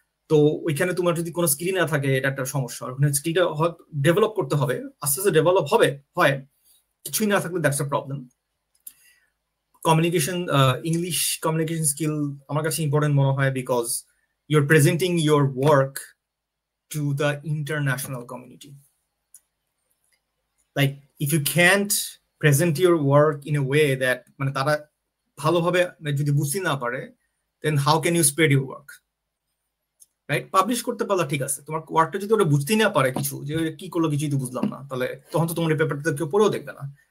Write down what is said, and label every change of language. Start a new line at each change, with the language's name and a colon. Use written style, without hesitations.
Bangla: তো ওইখানে তোমার যদি কোনো স্কিল না থাকে, এটা একটা সমস্যা। ওখানে স্কিলটা ডেভেলপ করতে হবে, আস্তে আস্তে ডেভেলপ হয়, কিছুই না থাকলে
English: That's a problem.
Bangla: Communication, English communication skill আমার কাছে ইম্পর্টেন্ট মনে হয়,
English: Because you're presenting your work to the international community. Like if you can't present your work in a way that
Bangla: মানে তারা ভালোভাবে যদি বুঝতে না পারে,
English: then how can you spread your work, right?
Bangla: Publish করতে পারলে ঠিক আছে, তোমার ওয়ার্কটা যদি ওরা বুঝতেই না পারে, কিছু যে কি করলো কিছুই তো বুঝলাম না, তাহলে তখন তো তোমার এই পেপারটা কেউ পড়েও দেখবে না।